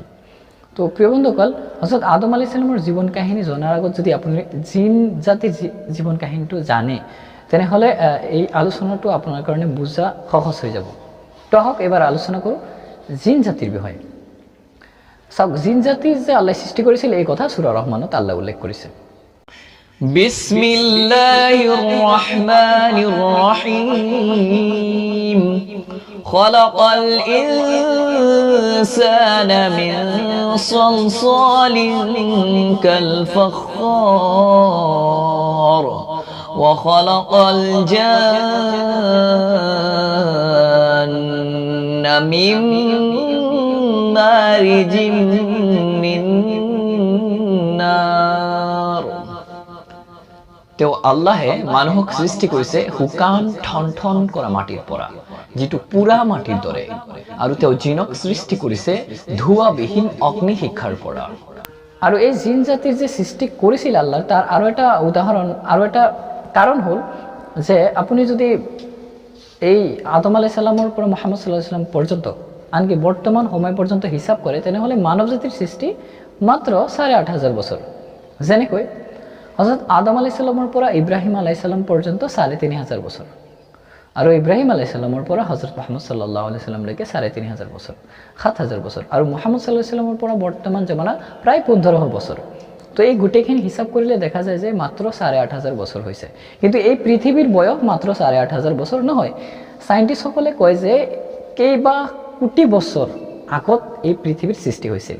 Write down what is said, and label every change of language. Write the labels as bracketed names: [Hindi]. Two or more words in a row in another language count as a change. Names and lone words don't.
[Assamese] তো প্ৰিয় বন্ধুসকল, হজৰত আদম [Arabic] عليه السلام [Assamese] জীৱন কাহিনী জনাৰ আগত যদি আপুনি জিন জাতিৰ জীৱন কাহিনীটো জানে, তেনেহ'লে এই আলোচনাটো আপোনাৰ কাৰণে বুজা সহজ হৈ যাব। তো আহক এবাৰ আলোচনা কৰোঁ জিন জাতিৰ বিষয়ে। চাওক, জিন জাতি যে আল্লাহ সৃষ্টি কৰিছিল এই কথা সূৰা ৰহমানত আল্লাহ উল্লেখ কৰিছে। [Arabic] بسم الله الرحمن الرحيم خلق الإنسان من صلصال كالفخار وخلق الجان من مارج من نار. [Assamese] তেওঁ আল্লাহে মানুহক সৃষ্টি কৰিছে শুকান ঠন ঠন কৰা মাটিৰ পৰা, যিটো পুৰা মাটিৰ দৰে, আৰু তেওঁ জিনক সৃষ্টি কৰিছে ধোঁৱাবিহীন অগ্নি শিখাৰ পৰা। আৰু এই জিন জাতিৰ যে সৃষ্টি কৰিছিল আল্লাহ, তাৰ আৰু এটা উদাহৰণ আৰু এটা কাৰণ হ'ল যে আপুনি যদি এই আদম [Arabic] عليه السلام [Assamese] পৰা মুহাম্মদ [Arabic] صلى الله عليه وسلم [Assamese] পৰ্যন্ত, আনকি বৰ্তমান সময় পৰ্যন্ত হিচাপ কৰে, তেনেহ'লে মানৱ জাতিৰ সৃষ্টি মাত্ৰ 8,500 বছৰ। যেনেকৈ হজৰত আদম [Arabic] عليه السلام [Assamese] পৰা ইব্ৰাহিম [Arabic] عليه السلام [Assamese] পৰ্যন্ত 3,500 বছৰ, আৰু ইব্ৰাহিম [Arabic] عليه السلام [Assamese] পৰা হজৰত মুহাম্মদ [Arabic] صلى الله عليه وسلم [Assamese] 3,500 বছৰ, 7,000 বছৰ, আৰু মুহাম্মদ [Arabic] صلى الله عليه وسلم [Assamese] পৰা বৰ্তমান জমানা প্ৰায় 1500 বছৰ। তো এই গোটেইখিনি হিচাপ কৰিলে দেখা যায় যে মাত্ৰ 8,500 বছৰ হৈছে। কিন্তু এই পৃথিৱীৰ বয়স মাত্ৰ 8,500 বছৰ নহয়। চাইণ্টিষ্টসকলে কয় যে কেইবা কোটি বছৰ আগত এই পৃথিৱীৰ সৃষ্টি হৈছিল।